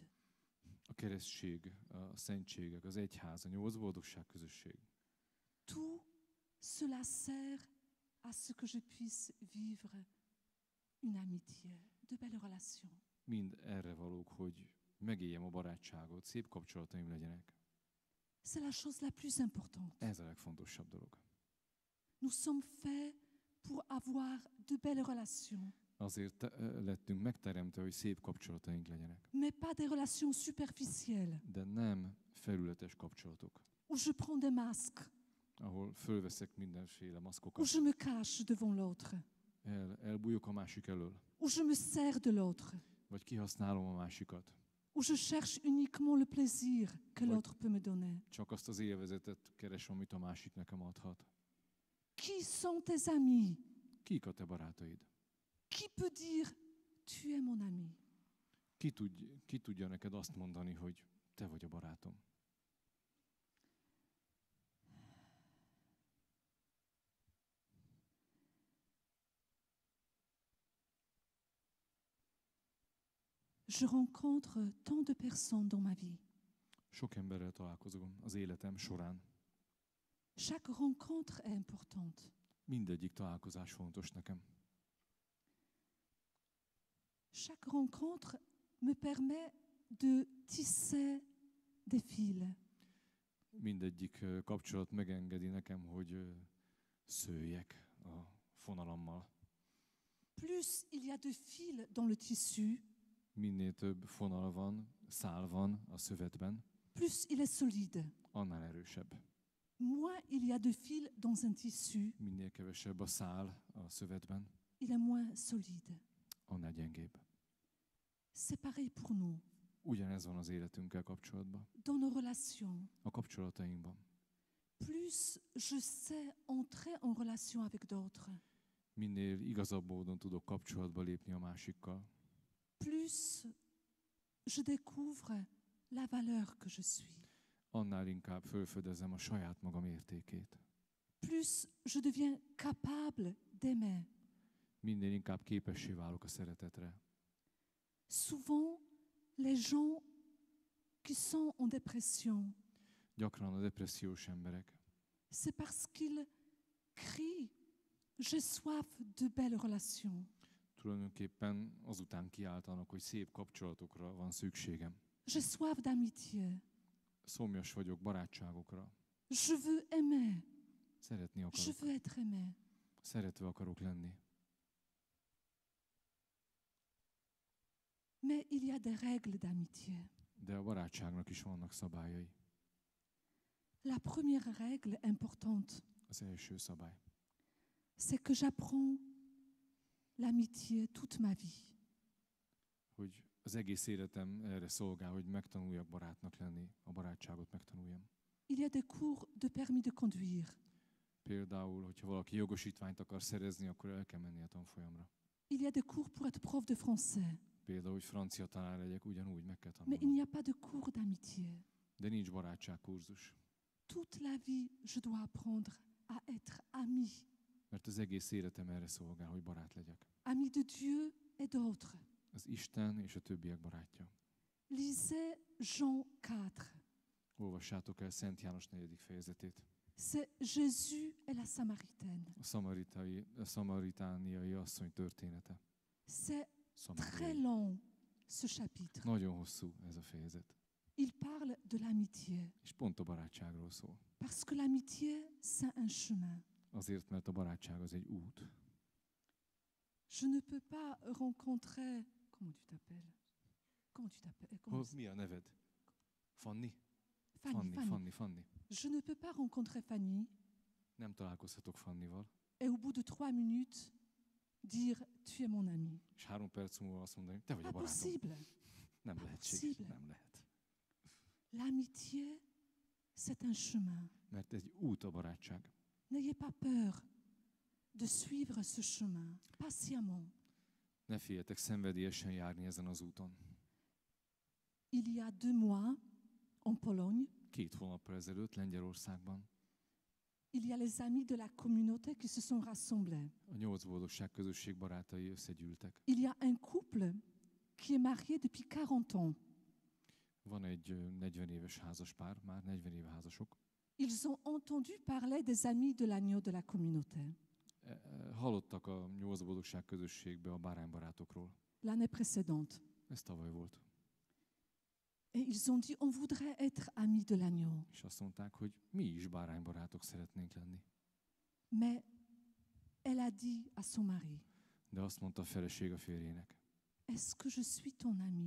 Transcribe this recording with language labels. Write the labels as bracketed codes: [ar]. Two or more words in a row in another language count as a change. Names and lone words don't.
[hu] A keresztség, a szentségek, az egyház, a 8 boldogság közösség. [fr] Tout cela sert à ce que je puisse vivre une amitié, de belles relations. [hu] Mind erre valók, hogy megéljem a barátságot, szép kapcsolataim legyenek. [fr] C'est la chose la plus importante. [hu] Ez a legfontosabb dolog. [fr] Nous sommes faits pour avoir de belles relations, [hu] Azért lettünk megteremtve, hogy szép kapcsolataink legyenek. [fr] mais pas des relations superficielles, [hu] De nem felületes kapcsolatok, [fr] où je prends des masques, [hu] ahol fölveszek mindenféle [fr] où [hu] maszkokat, [fr] je me cache devant l'autre, [hu] elbújok a másik elől, [fr] où je me sers de l'autre, [hu] vagy kihasználom a másikat. [fr] où je cherche uniquement le plaisir que Ouais. l'autre peut me donner. [hu] Csak azt az élvezetet keresem, amit a másik nekem adhat. [fr] Qui sont tes amis? [hu] Kik a te barátaid? [fr] Qui peut dire tu es mon ami? [hu] Ki tudja neked azt mondani, hogy te vagy a barátom? [fr] Je rencontre tant de personnes dans ma vie. [hu] Sok emberrel találkozom az életem során. [fr] Chaque rencontre est importante. [hu] Mindegyik találkozás fontos nekem. [fr] Chaque rencontre me permet de tisser des fils. [hu] Mindegyik kapcsolat megengedi nekem, hogy szőjek a fonalammal. [fr] Plus il y a de fils dans le tissu, [hu] Minél több fonal van, szál van a szövetben, [fr] plus il est solide. [hu] annál erősebb. [fr] Moins il y a de fils dans un tissu, [hu] Minél kevesebb a szál a szövetben, [fr] il est moins solide. [hu] annál gyengébb. [fr] C'est pareil pour nous, [hu] Ugyanez van az életünkkel kapcsolatban, [fr] dans nos relations. [hu] a kapcsolatainkban. [fr] Plus je sais entrer en relation avec d'autres, [hu] Minél igazabb módon tudok kapcsolatba lépni a másikkal, [fr] plus je découvre la valeur que je suis. [hu] annál inkább felfedezem a saját magam értékét. [fr] Plus je deviens capable d'aimer. [hu] Minél inkább képessé válok a szeretetre. [fr] Souvent, les gens qui sont en dépression, [hu] Gyakran a depressziós emberek [fr] c'est parce qu'ils crient « J'ai soif de belles relations ». [hu] tulajdonképpen azután kiáltanak, hogy szép kapcsolatokra van szükségem. [fr] J'ai soif d'amitié. [hu] Szomjas vagyok barátságokra. [fr] Je veux aimer. [hu] Szeretni [fr] Je [hu] akarok. [fr] veux être aimé. [hu] Szeretve akarok lenni. [fr] Mais il y a des règles d'amitié. [hu] De a barátságnak is vannak szabályai. [fr] La première règle importante, [hu] Az első szabály. [fr] c'est que j'apprends l'amitié toute ma vie. [hu] Hogy az egész életem erre szolgál, hogy megtanuljak barátnak lenni, a barátságot megtanuljam. [fr] Il y a des cours de permis de conduire. [hu] Például, hogyha valaki jogosítványt akar szerezni, akkor el kell menni a tanfolyamra. [fr] Il y a des cours pour être prof de français. [hu] Például, hogy francia tanár legyek, ugyanúgy meg kell [fr] Mais il [hu] tanulnom. [fr] n'y a pas de cours d'amitié. [hu] De nincs barátságkurzus. [fr] Toute la vie, je dois apprendre à être ami. [hu] Mert az egész életem erre szolgál, hogy barát legyek. [fr] Ami de Dieu et d'autres. [hu] Az Isten és a többiek barátja. [fr] Lisez Jean 4. [hu] Olvassátok el Szent János 4. fejezetét. [fr] C'est Jésus et la Samaritaine. [hu] A szamaritániai asszony története. [fr] C'est [hu] Szamariai. [fr] très long, ce chapitre. [hu] Nagyon hosszú ez a fejezet. [fr] Il parle de l'amitié. [hu] És pont a barátságról szól. [fr] Parce que l'amitié, c'est un chemin. [hu] Azért, mert a barátság az egy út. [fr] Je ne peux pas rencontrer... Comment tu t'appelles? Comment tu t'appelles? Comment [hu] Mi a neved? Fanni? Fanny. Fanni. [fr] Je ne peux pas rencontrer Fanny [hu] Nem találkozhatok Fannival. [fr] et au bout de 3 minutes dire tu es mon ami. [hu] És 3 perc múlva azt mondani, te vagy a [fr] Pas [hu] barátom. [fr] possible. [hu] Nem [fr] Pas [hu] lehetséges. [fr] possible. [hu] Nem lehet. [fr] L'amitié, c'est un chemin. [hu] Mert egy út a barátság. [fr] N'ayez pas peur de suivre ce chemin patiemment. [hu] Ne féljetek szenvedélyesen járni ezen az úton. [fr] Il y a 2 mois, en Pologne, [hu] 2 hónappal ezelőtt Lengyelországban [fr] il y a les amis de la communauté qui se sont rassemblés. [hu] a 8 boldogság közösség barátai összegyűltek. [fr] Il y a un couple qui est marié depuis 40 ans. [hu] Van egy 40 éves házaspár, már 40 éve házasok. [fr] Ils ont entendu parler des amis de l'agneau de la communauté [hu] Hallottak a 8 boldogság közösségbe a báránybarátokról. [fr] l'année précédente. [hu] Ez tavaly volt. [fr] Et ils ont dit, on voudrait être amis de l'agneau. [hu] És azt mondták, hogy mi is báránybarátok szeretnénk lenni. [fr] Mais elle a dit à son mari, [hu] De azt mondta a feleség a férjének. [fr] est-ce que je suis ton ami?